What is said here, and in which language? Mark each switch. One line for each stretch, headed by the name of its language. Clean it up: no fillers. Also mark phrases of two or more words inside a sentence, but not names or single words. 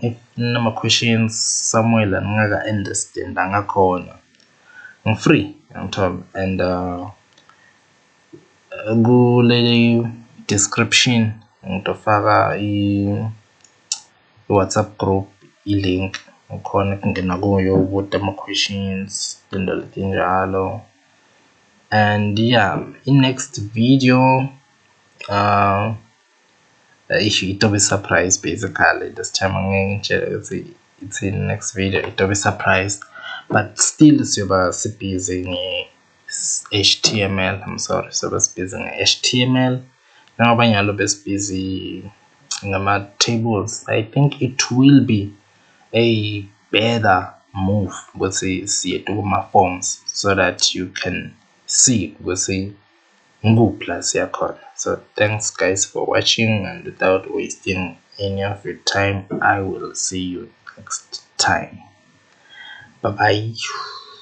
Swati: If nama-questions somewhere la ningaka-understand ngakhona,
English: I'm-free, yangithola.
Swati: And kule description ngitofaka i-WhatsApp group, i-link ukhona kungena kuyo ubuta ama-questions, tinto letinjalo.
English: And yeah, in next video it'll be surprise basically. This time it's in next video, it'll be surprised, but still
Swati: siyoba busy HTML.
English: I'm sorry,
Swati: siyoba busy HTML. Njengoba nyalo busy ngama-tables.
English: I think it will be a better move
Swati: ukuthi siye kuma-forms
English: so that you can see
Swati: ukuthi nguphi la siyakhona.
English: So thanks guys for watching, and without wasting any of your time, I will see you next time. Bye bye.